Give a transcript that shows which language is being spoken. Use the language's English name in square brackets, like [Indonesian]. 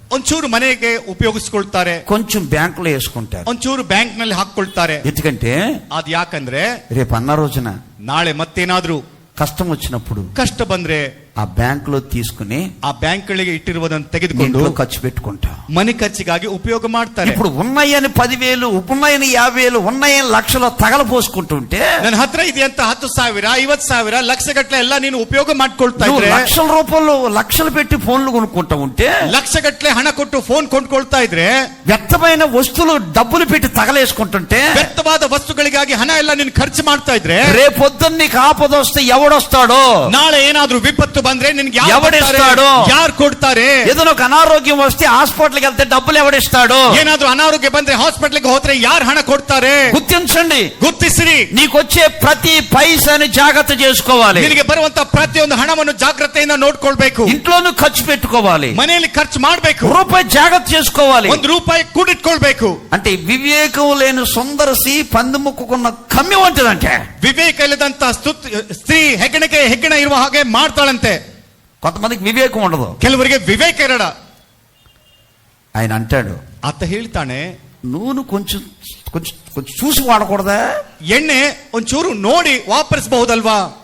[Kannada] ಒಂಚೂರು ಮನೆಗೆ ಉಪಯೋಗಿಸ್ಕೊಳ್ತಾರೆ, [Telugu] కొంచెం బ్యాంకులో వేసుకుంటారు. [Kannada] ಒಂಚೂರು ಬ್ಯಾಂಕ್ ನಲ್ಲಿ ಹಾಕೊಳ್ತಾರೆ. [Telugu] ఎందుకంటే [Kannada] ಅದ್ ಯಾಕಂದ್ರೆ [Telugu] రేపు అన్న రోజున [Kannada] ನಾಳೆ ಮತ್ತೇನಾದ್ರೂ [Telugu] కష్టం వచ్చినప్పుడు [Kannada] ಕಷ್ಟ ಬಂದ್ರೆ [Telugu] ఆ బ్యాంకులో తీసుకుని [Kannada] ಆ ಬ್ಯಾಂಕ್ಗಳಿಗೆ ಇಟ್ಟಿರುವುದನ್ನು ತೆಗೆದುಕೊಂಡು [Telugu] ఇంట్లో ఖర్చు పెట్టుకుంటాం. [Kannada] ಮನೆ ಖರ್ಚಿಗಾಗಿ ಉಪಯೋಗ ಮಾಡ್ತಾರೆ. [Telugu] ఇప్పుడు ఉన్నాయని 10,000, ఉన్నాయని 50,000, ఉన్నాయని లక్షలు తగలపోసుకుంటుంటే, [Kannada] ನನ್ನ ಹತ್ರ ಇದೆಯಂತ 10,000, 50,000, ಲಕ್ಷಗಟ್ಲೆ ಎಲ್ಲ ನೀನು ಉಪಯೋಗ ಮಾಡ್ಕೊಳ್ತಾ [Telugu] నువ్వు [Kannada] ಇದ್ರೆ, [Telugu] లక్షల రూపాయలు లక్షలు పెట్టి ఫోన్లు కొనుక్కుంటా ఉంటే, [Kannada] ಲಕ್ಷಗಟ್ಲೆ ಹಣ ಕೊಟ್ಟು ಫೋನ್ ಕೊಂಡ್ಕೊಳ್ತಾ ಇದ್ರೆ, [Telugu] వ్యర్థమైన వస్తువులు డబ్బులు పెట్టి తగలేసుకుంటుంటే, [Kannada] ವ್ಯರ್ಥವಾದ ವಸ್ತುಗಳಿಗಾಗಿ ಹಣ ಎಲ್ಲ ನೀನು ಖರ್ಚು ಮಾಡ್ತಾ ಇದ್ರೆ, [Telugu] రేపొద్దున్న నీకు ఆపదొస్తే ఎవడొస్తాడో, [Kannada] ನಾಳೆ ಏನಾದ್ರೂ ವಿಪತ್ತು ಬಂದ್ರೆ ನಿನ್ಗೆ [Telugu] ఎవడిస్తాడో, [Kannada] ಯಾರು ಕೊಡ್ತಾರೆ? [Telugu] ఏదైనా ఒక అనారోగ్యం వస్తే హాస్పిటల్కి వెళ్తే డబ్బులు ఎవడిస్తాడో, [Kannada] ಏನಾದ್ರೂ ಅನಾರೋಗ್ಯ ಬಂದ್ರೆ ಹಾಸ್ಪಿಟಲ್ಗೆ ಹೋದ್ರೆ ಯಾರು ಹಣ ಕೊಡ್ತಾರೆ? [Telugu] గుర్తించండి. [Kannada] ಗುರ್ತಿಸಿರಿ. [Telugu] నీకొచ్చే ప్రతి పైసాని జాగ్రత్త చేసుకోవాలి, [Kannada] ನಿನಗೆ ಬರುವಂತ ಪ್ರತಿಯೊಂದು ಹಣವನ್ನು ಜಾಗ್ರತೆಯಿಂದ ನೋಡ್ಕೊಳ್ಬೇಕು. [Telugu] ఇంట్లోనూ ఖర్చు పెట్టుకోవాలి, [Kannada] ಮನೆಯಲ್ಲಿ ಖರ್ಚು ಮಾಡ್ಬೇಕು, [Telugu] రూపాయి జాగ్రత్త చేసుకోవాలి. [Kannada] ₹1 ಕೂಡಿಟ್ಕೊಳ್ಬೇಕು. [Telugu] అంటే వివేకం లేని సుందరసి పంది ముక్కుకున్న కమ్మి వంటిదంటే, [Kannada] ವಿವೇಕ ಇಲ್ಲದಂತ ಸ್ತ್ರೀ ಹೆಗ್ಗಣ ಇರುವ ಹಾಗೆ ಮಾಡ್ತಾಳಂತೆ. [Telugu] కొంతమందికి వివేకం ఉండదు. [Kannada] ಕೆಲವರಿಗೆ ವಿವೇಕ ಇರಲ್ಲ. [Telugu] ఆయన అంటాడు, [Kannada] ಆತ ಹೇಳ್ತಾನೆ, [Telugu] నూనె కొంచెం కొంచెం కొంచెం చూసి వాడకూడదా? [Kannada] ಎಣ್ಣೆ ಒಂಚೂರು ನೋಡಿ ವಾಪರಿಸಬಹುದಲ್ವಾ?